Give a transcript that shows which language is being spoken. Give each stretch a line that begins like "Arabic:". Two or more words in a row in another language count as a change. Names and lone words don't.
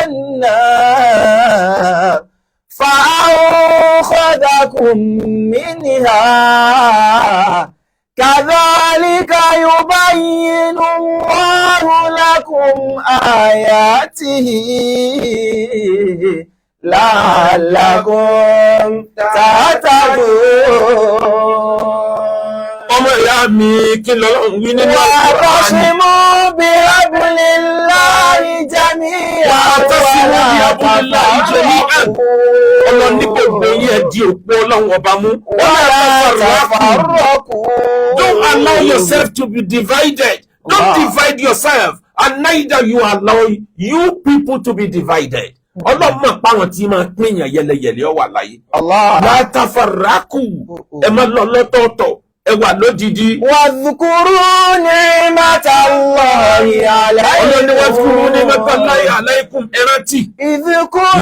Arabic: النار فأنقذكم منها كذلك يبين الله لكم آياته لعلكم تهتدون.
Yoruba: ọmọ ìyá mi kí lọ́lọ́run wí nínú
Arabic: واعتصموا بحبل الله جميعا
Yoruba: ọlọ́run ní gbogbo yín ẹ di òpó ọlọ́run ọba mú.
Arabic: ولا تفرقوا.
English: Don't allow yourself to be divided. Don't divide yourself, and neither you allow you people to be divided.
Yoruba: ọlọ́run mọ̀ páwọn tí máa pín yàn yẹlẹyẹlẹ ọ wà láyé.
Arabic: لا تفرقوا
Yoruba: ẹ má lọ lọ́tọ̀ọ̀tọ̀ ẹ wà lódìdí.
Arabic: واذكروا نعمة الله عليكم.
Yoruba: ọlọ́run ni
Arabic: واذكروا نعمة الله عليكم
Yoruba: ẹ rántí.
Arabic: إذ كنتم